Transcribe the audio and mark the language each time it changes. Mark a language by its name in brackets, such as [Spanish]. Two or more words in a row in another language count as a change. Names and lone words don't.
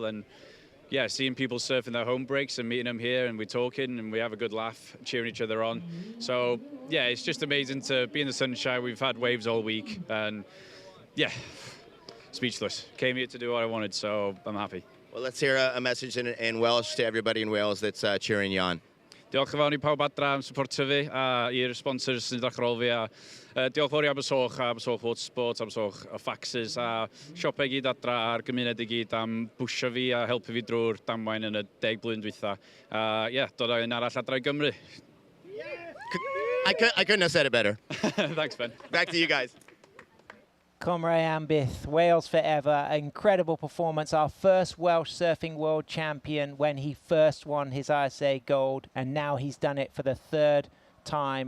[English] And yeah, seeing people surfing their home breaks and meeting them here, and we're talking and we have a good laugh, cheering each other on. So yeah, it's just amazing to be in the sunshine. We've had waves all week, and yeah, speechless. Came here to do what I wanted, so I'm happy. Well, let's hear a message in Welsh to everybody in Wales that's cheering you on. [Welsh] Diolch yn fawr i pawb adra am supportio fi, a i'r sponsors sy'n dachrol fi, a diolch fawr i Abersoch Watersport, Abersoch Faxes, a siopau gyd adra a'r gymuned i gyd am bwysio fi a helpu fi drwy'r damwain yn y 10 blwyddyn dwytha. Yeah, dod â un arall adra i Gymru. [English] I couldn't have said it better. Thanks, Ben. Back to you guys. [Welsh] Cymru Ambith, [English] Wales forever, incredible performance. Our first Welsh surfing world champion when he first won his ISA gold, and now he's done it for the third time.